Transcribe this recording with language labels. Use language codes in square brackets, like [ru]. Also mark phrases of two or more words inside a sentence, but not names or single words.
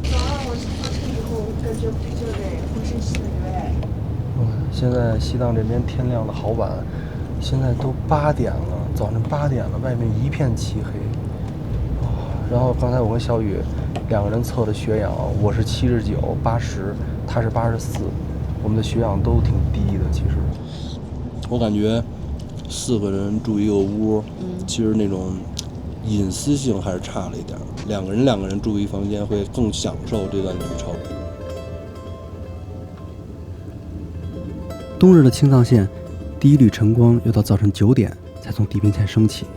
[zh] 现在西藏这邊天亮的好晚，現在都8點了，早晨8點了，外面一片漆黑。然後剛才我跟小雨2個人測的血氧，我是79、80，他是84，我們的血氧都挺低的。其實我感覺4個人住一個屋，其實那種隱私性還是差了一點。2個人住一房間會更享受這段旅程。冬日的青藏線第一縷晨光要到早晨9點才從地平線升起。